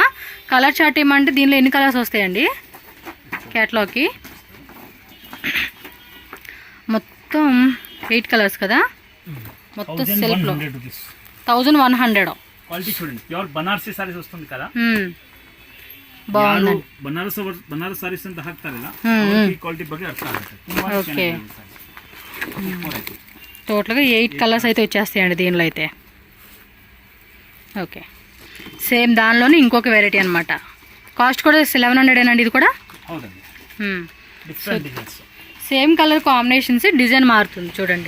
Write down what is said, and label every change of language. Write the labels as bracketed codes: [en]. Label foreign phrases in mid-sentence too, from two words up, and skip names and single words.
[en] colour chart [te] ఏమంటే దీనిలో ఎన్ని కలర్స్ వస్తాయండి క్యాట్లాగ్కి? మొత్తం 8 కలర్స్ కదా. మొత్తం సెల్ఫ్ లో 1100. క్వాలిటీ చూడండి, [en] pure Banarasi sarees [te] వస్తుంది కదా. బాగుంది. [kn] ಬನಾರಸ್ ಸಾರೀಸ್ ಅಂತ ಹಾಕ್ತಾರಲ್ಲ, ಈ ಕ್ವಾಲಿಟಿ ಬಗ್ಗೆ ಅರ್ಥ ಆಗುತ್ತೆ. [te] ఓకే, టోటల్గా 8 కలర్స్ అయితే వచ్చేస్తాయండి దీనిలో అయితే. ఓకే, సేమ్ దానిలోనే ఇంకొక వెరైటీ అనమాట. కాస్ట్ కూడా 1100 అండి ఇది కూడా. [en] same colour combinations, [te] డిజైన్ మారుతుంది చూడండి.